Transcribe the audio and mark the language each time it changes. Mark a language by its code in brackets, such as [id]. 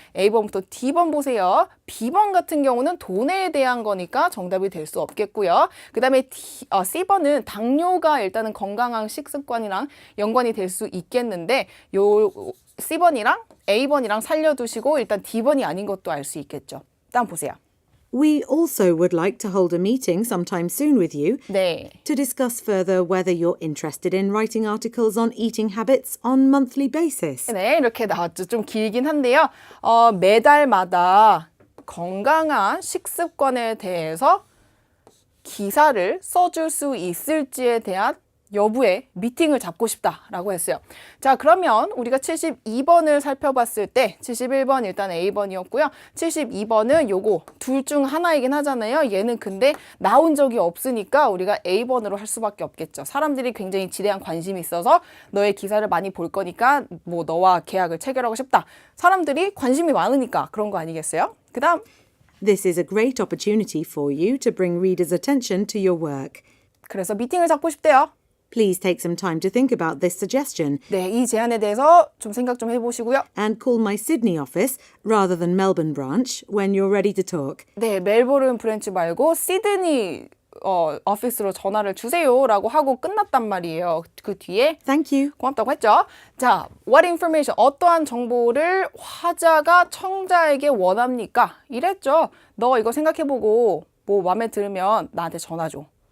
[ko] A번부터 D번 보세요. B번 같은 경우는 돈에 대한 거니까 정답이 될 수 없겠고요. 그 다음에 C번은 당뇨가 일단은 건강한 식습관이랑 연관이 될 수 있겠는데 요 C번이랑 A번이랑 살려두시고 일단 D번이 아닌 것도 알 수 있겠죠. 일단 보세요. [en] We also would like to hold a meeting sometime soon with you [ko] 네. [en] to discuss further whether you're interested in writing articles on eating habits on monthly basis. [ko] 네, 이렇게 나왔죠. 좀 길긴 한데요. 매달마다 건강한 식습관에 대해서 기사를 써줄 수 있을지에 대한 여부의 미팅을 잡고 싶다라고 했어요. 자, 그러면 우리가 72번을 살펴봤을 때 71번 일단 A번이었고요. 72번은 요거 둘 중 하나이긴 하잖아요. 얘는 근데 나온 적이 없으니까 우리가 A번으로 할 수밖에 없겠죠. 사람들이 굉장히 지대한 관심이 있어서 너의 기사를 많이 볼 거니까 뭐 너와 계약을 체결하고 싶다. 사람들이 관심이 많으니까 그런 거 아니겠어요? 그 다음 [en] This is a great opportunity for you to bring readers' attention to your work. [ko] 그래서 미팅을 잡고 싶대요. [en] Please take some time to think about this suggestion [ko] 네, 이 제안에 대해서 좀 생각 좀 해보시고요. [en] and call my Sydney office rather than Melbourne branch when you're ready to talk. [ko] 네, 멜버른 브랜치 말고 시드니 오피스로 전화를 주세요라고 하고 끝났단 말이에요. 그 뒤에 [en] Thank you. [ko] 고맙다고 했죠. 자, [en] what information, [ko] 어떠한 정보를 화자가 청자에게 원합니까? 이랬죠. 너 이거 생각해보고 뭐 마음에 들으면 나한테 전화 줘.